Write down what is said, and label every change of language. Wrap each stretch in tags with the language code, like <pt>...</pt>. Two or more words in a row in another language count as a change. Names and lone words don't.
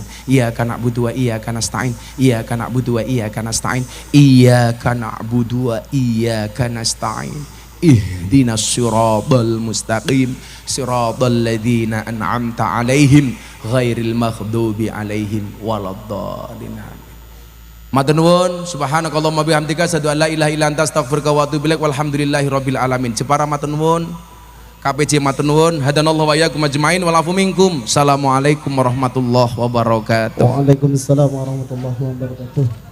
<ar>إياك نعبد وإياك نستعين إياك نعبد وإياك نستعين. Iyyaka na'budu wa iyyaka nasta'in. إياك نعبد وإياك نستعين. اهدنا الصراط المستقيم صراط الذين أنعمت عليهم غير المغضوب عليهم ولا الضالين.</ar> <jv>Matur nuwun,</jv> <ar>سبحانك اللهم وبحمدك أشهد أن لا إله إلا أنت أستغفرك وأتوب إليك والحمد لله رب العالمين.</ar> <jv>Jepara matur nuwun. KPJ matur nuwun,</jv> <ar>هدانا الله وإياكم أجمعين والعفو منكم. السلام عليكم ورحمة الله وبركاته. وعليكم السلام ورحمة الله وبركاته.</ar>